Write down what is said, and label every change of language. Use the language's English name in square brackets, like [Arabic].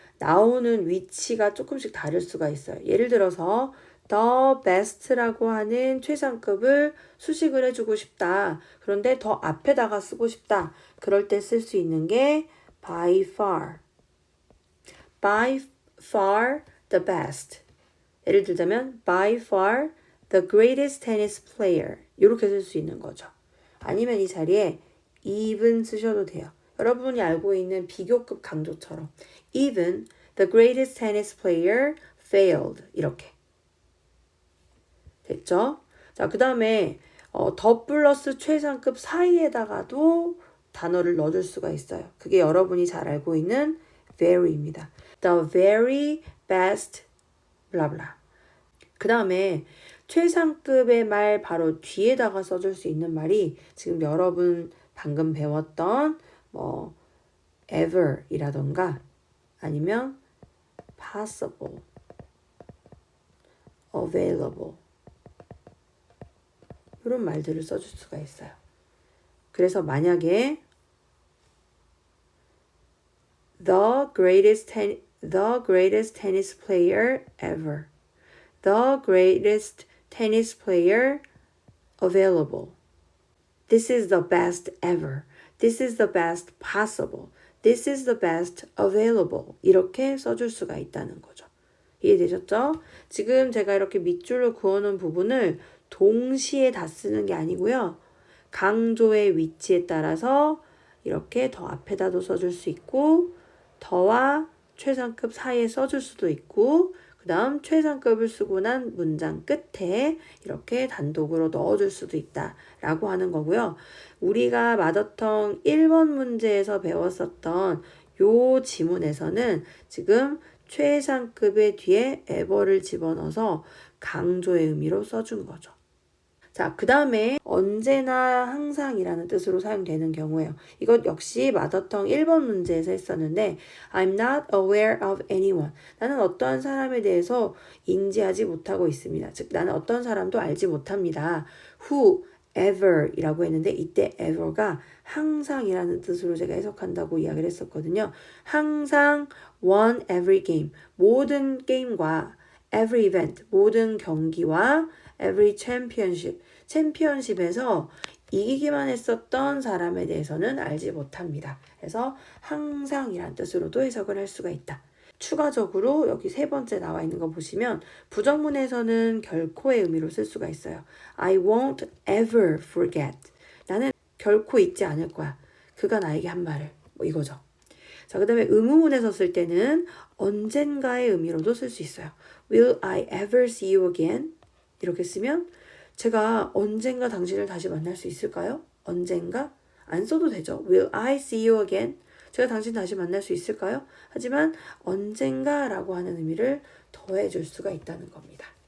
[Korean] 나오는 위치가 조금씩 다를 수가 있어요. 예를 들어서 the best라고 하는 최상급을 수식을 해주고 싶다. 그런데 더 앞에다가 쓰고 싶다. 그럴 때 쓸 수 있는 게 by far. [English] by far the best. [Korean] 예를 들자면 [English] by far the greatest tennis player. [Korean] 이렇게 쓸 수 있는 거죠. 아니면 이 자리에 even 쓰셔도 돼요. 여러분이 알고 있는 비교급 강조처럼 [English] even the greatest tennis player failed. [Korean] 이렇게. 됐죠? 자, 그 다음에 더 플러스 최상급 사이에다가도 단어를 넣어줄 수가 있어요. 그게 여러분이 잘 알고 있는 very입니다. [English] The very best 블라블라. [Korean] 그 다음에 최상급의 말 바로 뒤에다가 써줄 수 있는 말이 지금 여러분 방금 배웠던 ever 이라던가 아니면 possible, available 이런 말들을 써줄 수가 있어요. 그래서 만약에 [English] the greatest tennis player ever, the greatest tennis player available, this is the best ever, this is the best possible, this is the best available [Korean] 이렇게 써줄 수가 있다는 거죠. 이해되셨죠? 지금 제가 이렇게 밑줄을 그어놓은 부분을 동시에 다 쓰는 게 아니고요. 강조의 위치에 따라서 이렇게 더 앞에다도 써줄 수 있고 더와 최상급 사이에 써줄 수도 있고 그 다음 최상급을 쓰고 난 문장 끝에 이렇게 단독으로 넣어줄 수도 있다 라고 하는 거고요. 우리가 마더텅 1번 문제에서 배웠었던 요 지문에서는 지금 최상급의 뒤에 ever를 집어넣어서 강조의 의미로 써준 거죠. 자, 그 다음에 언제나 항상이라는 뜻으로 사용되는 경우에요. 이것 역시 마더텅 1번 문제에서 했었는데 [English] I'm not aware of anyone. [Korean] 나는 어떠한 사람에 대해서 인지하지 못하고 있습니다. 즉 나는 어떤 사람도 알지 못합니다. Who ever 이라고 했는데 이때 ever가 항상이라는 뜻으로 제가 해석한다고 이야기를 했었거든요. 항상 [English] won every game. [Korean] 모든 게임과 [English] every event. [Korean] 모든 경기와 [English] every championship. [Korean] 챔피언십에서 이기기만 했었던 사람에 대해서는 알지 못합니다. 그래서 항상이란 뜻으로도 해석을 할 수가 있다. 추가적으로 여기 세 번째 나와 있는 거 보시면 부정문에서는 결코의 의미로 쓸 수가 있어요. [English] I won't ever forget. [Korean] 나는 결코 잊지 않을 거야. 그가 나에게 한 말을. 뭐 이거죠. 자, 그 다음에 의문문에서 쓸 때는 언젠가의 의미로도 쓸 수 있어요. [English] Will I ever see you again? [Korean] 이렇게 쓰면 제가 언젠가 당신을 다시 만날 수 있을까요? 언젠가? 안 써도 되죠. [English] Will I see you again? [Korean] 제가 당신 다시 만날 수 있을까요? 하지만 언젠가라고 하는 의미를 더해줄 수가 있다는 겁니다.